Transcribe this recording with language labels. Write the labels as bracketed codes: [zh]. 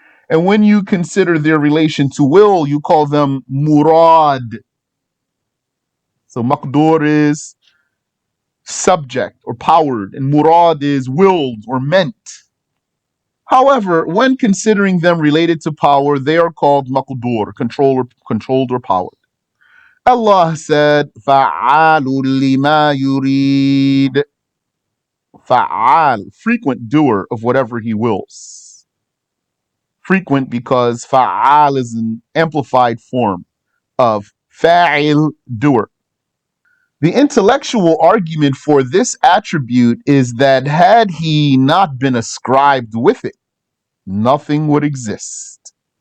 [en] And when you consider their relation to will, you call them murad. So maqdur is subject or powered, and murad is willed or meant. However, when considering them related to power, they are called maqdur, controlled or powered. Allah said, [ar] فَعَالٌ لِمَا يُرِيدُ. [en] Fa'al, frequent doer of whatever He wills. Frequent because fa'al is an amplified form of fa'il, doer. The intellectual argument for this attribute is that had He not been ascribed with it, nothing would exist.